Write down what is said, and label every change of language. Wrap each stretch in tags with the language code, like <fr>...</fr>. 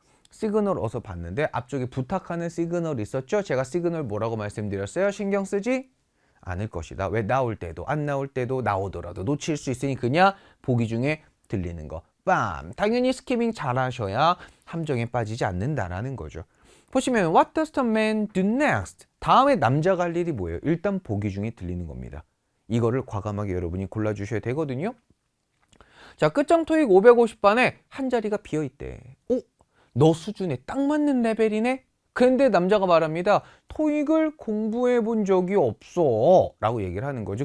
<ko>시그널 어서 봤는데 앞쪽에 부탁하는 시그널이 있었죠? 제가 시그널 뭐라고 말씀드렸어요? 신경 쓰지 않을 것이다. 왜 나올 때도 안 나올 때도 나오더라도 놓칠 수 있으니 그냥 보기 중에 들리는 거. 빰! 당연히 스키밍 잘하셔야 함정에 빠지지 않는다라는 거죠. 보시면</ko> <en>What does the man do next?</en> <ko>다음에 남자가 할 일이 뭐예요? 일단 보기 중에 들리는 겁니다. 이거를 과감하게 여러분이 골라주셔야 되거든요. 자, 끝장 토익 550반에 한 자리가 비어있대. 너 수준에 딱 맞는 레벨이네? 그런데 남자가 말합니다. 토익을 공부해 본 적이 없어 라고 얘기를 하는 거죠.</ko>